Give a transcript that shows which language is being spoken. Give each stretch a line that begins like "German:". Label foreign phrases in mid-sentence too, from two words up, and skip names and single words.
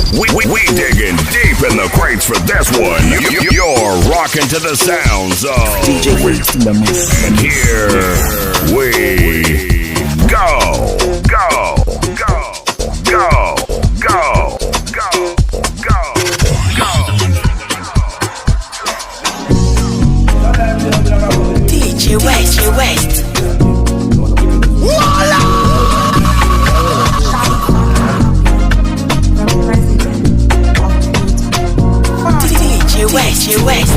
English: We digging deep in the crates for this one. You're rocking to the sounds of DJ Waste in the mix. And here we go. Go. Go. Go. Go. Go. Go. Go. DJ Waste. West.